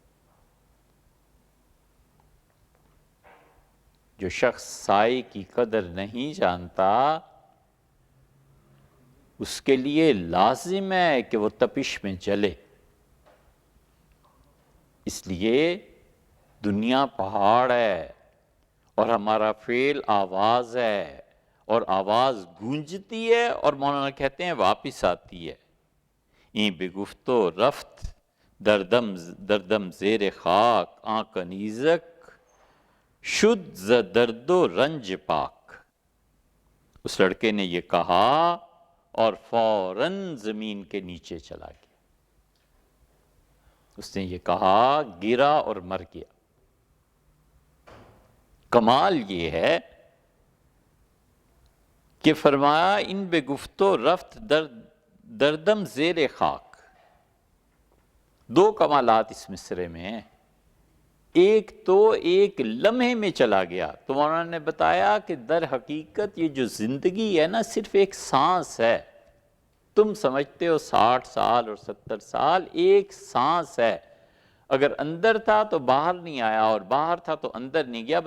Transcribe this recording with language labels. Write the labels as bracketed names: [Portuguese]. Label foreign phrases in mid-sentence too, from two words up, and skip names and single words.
[Urdu] جو شخص سائے کی قدر نہیں جانتا اس کے لیے لازم ہے کہ وہ تپش میں جلے۔ اس لیے دنیا پہاڑ ہے اور ہمارا فعل آواز ہے، اور آواز گونجتی ہے اور مولانا کہتے ہیں واپس آتی ہے. [Persian] این بے گفت و رفت دردم زیر خاک آن کنیزک شد ز درد و رنج پاک. [Urdu] اس لڑکے نے یہ کہا اور فوراً زمین کے نیچے چلا گیا. اس نے یہ کہا، گرا اور مر گیا. کمال یہ ہے کہ فرمایا [Persian] ان بے گفت و رفت دردم زیر خاک. [Urdu] دو کمالات اس مصرے میں ہیں. ایک تو ایک لمحے میں چلا گیا. تو مولانا نے بتایا کہ در حقیقت یہ جو زندگی ہے نا صرف ایک سانس ہے. تم سمجھتے ہو 60 سال اور 70 سال، ایک سانس ہے. اگر اندر تھا تو باہر نہیں آیا اور باہر تھا تو اندر نہیں گیا.